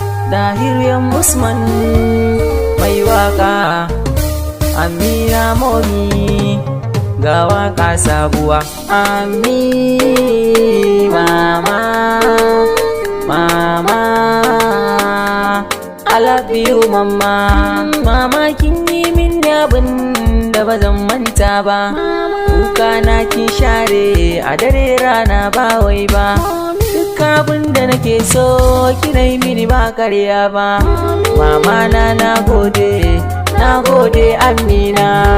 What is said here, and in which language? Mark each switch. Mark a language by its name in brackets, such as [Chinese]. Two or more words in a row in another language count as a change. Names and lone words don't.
[Hausa] Dahir M Usman mai waƙa, Amina Momi, ga waƙa sabuwa. [English] Ami mama, mama, I love you mama. [Hausa] Mama kin yi min abin da ba zan manta ba. Kuka na kin share a dare rana ba wai ba. Duk abin da nake so ki nai mini ba karya ba. Mama na, na gode, na gode Amina.